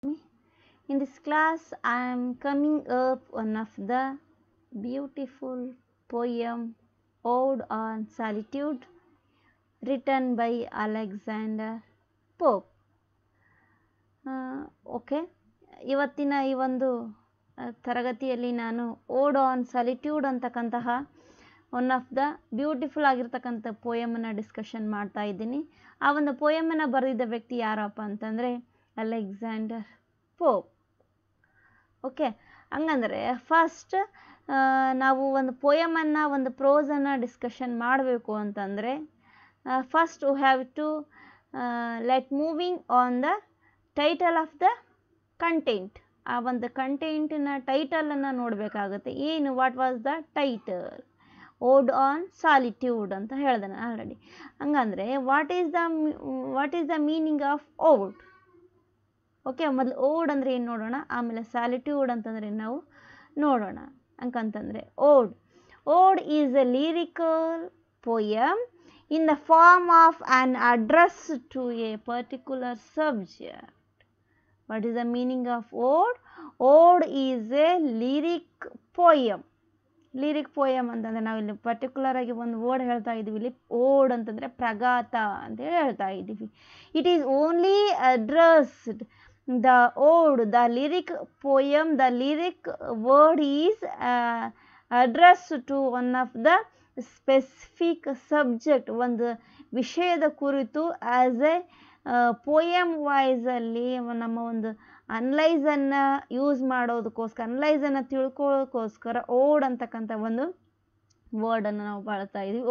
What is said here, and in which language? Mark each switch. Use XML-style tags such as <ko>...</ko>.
<en>In this class, I am coming up one of the beautiful poem, Ode on Solitude, written by Alexander Pope.</en> <kn>Okay, ಇವತ್ತಿನ ಈ ಒಂದು ತರಗತಿಯಲ್ಲಿ ನಾನು ಓಡ್ on solitude ಅಂತಕ್ಕಂತಹ</kn> <en>one of the beautiful</en> <kn>ಆಗಿರ್ತಕ್ಕಂಥ ಪೋಯಮನ್ನು discussion ಮಾಡ್ತಾ ಇದ್ದೀನಿ. ಆ ಒಂದು ಪೋಯಮನ್ನು ಬರೆದಿದ್ದ ವ್ಯಕ್ತಿ ಯಾರಪ್ಪ ಅಂತಂದರೆ ಅಲೆಕ್ಸಾಂಡರ್ ಪೋಪ್. ಓಕೆ, ಹಂಗಂದರೆ ಫಸ್ಟ್ ನಾವು ಒಂದು ಪೋಯಮನ್ನು, ಒಂದು ಪ್ರೋಸನ್ನು ಡಿಸ್ಕಷನ್ ಮಾಡಬೇಕು ಅಂತಂದರೆ</kn> <en>First we have to let moving on the title of the content.</en> <kn>ಆ ಒಂದು ಕಂಟೆಂಟಿನ ಟೈಟಲನ್ನು ನೋಡಬೇಕಾಗುತ್ತೆ. ಏನು,</kn> <en>What was the title?</en> <kn>ಓಡ್ ಆನ್ ಸಾಲಿಟ್ಯೂಡ್ ಅಂತ ಹೇಳಿದೆ ನಾನು already. ಹಂಗಂದರೆ</kn> <en>What is the meaning of ode?</en> <kn>ಓಕೆ, ಮೊದಲು ಓಡ್ ಅಂದರೆ ಏನು ನೋಡೋಣ, ಆಮೇಲೆ ಸಾಲಿಟ್ಯೂಡ್ ಅಂತಂದರೆ ನಾವು ನೋಡೋಣ. ಹಂಗಂತಂದರೆ</kn> <en>Ode is a lyrical poem in the form of an address to a particular subject. What is the meaning of ode? Ode is a lyric poem.</en> <kn>Lyric poem ಅಂತಂದರೆ ನಾವಿಲ್ಲಿ ಪರ್ಟಿಕ್ಯುಲರ್ ಆಗಿ ಒಂದು ವರ್ಡ್ ಹೇಳ್ತಾ ಇದ್ದೀವಿ. ಇಲ್ಲಿ ಓಡ್ ಅಂತಂದರೆ ಪ್ರಗಾತ ಅಂತೇಳಿ ಹೇಳ್ತಾ ಇದ್ದೀವಿ.</kn> <en>it is only addressed the ode, the lyric poem, the lyric word is address to one of the specific subject,</en> <kn>ಒಂದು ವಿಷಯದ ಕುರಿತು ಆ್ಯಸ್ ಎ ಪೋಯಮ್ ವಾಯ್ಸಲ್ಲಿ ನಮ್ಮ ಒಂದು ಅನಲೈಸನ್ನು ಯೂಸ್ ಮಾಡೋದಕ್ಕೋಸ್ಕರ, ಅನಲೈಸನ್ನು ತಿಳ್ಕೊಳ್ಳೋದಕ್ಕೋಸ್ಕರ ಓಡ್ ಅಂತಕ್ಕಂಥ ಒಂದು ವರ್ಡನ್ನು ನಾವು ಬಳಸ್ತಾ ಇದ್ವಿ.</kn>